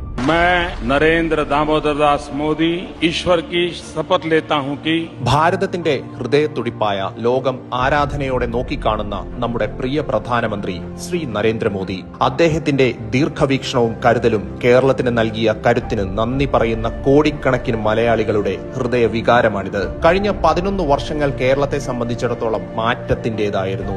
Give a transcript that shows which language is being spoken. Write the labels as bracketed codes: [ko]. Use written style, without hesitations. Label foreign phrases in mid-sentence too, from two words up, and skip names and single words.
[hi] मैं नरेंद्र दामोदर दास मोदी ईश्वर की शपथ लेता हूं कि [ml] ഭാരതത്തിന്റെ ഹൃദയത്തുടിപ്പായ ലോകം ആരാധനയോടെ നോക്കിക്കാണുന്ന നമ്മുടെ പ്രിയ പ്രധാനമന്ത്രി ശ്രീ നരേന്ദ്രമോദി അദ്ദേഹത്തിന്റെ ദീർഘവീക്ഷണവും കരുതലും കേരളത്തിന് നൽകിയ കരുത്തിന് നന്ദി പറയുന്ന കോടിക്കണക്കിന് മലയാളികളുടെ ഹൃദയ വികാരമാണിത്. കഴിഞ്ഞ 11 വർഷങ്ങൾ കേരളത്തെ സംബന്ധിച്ചിടത്തോളം മാറ്റത്തിന്റേതായിരുന്നു.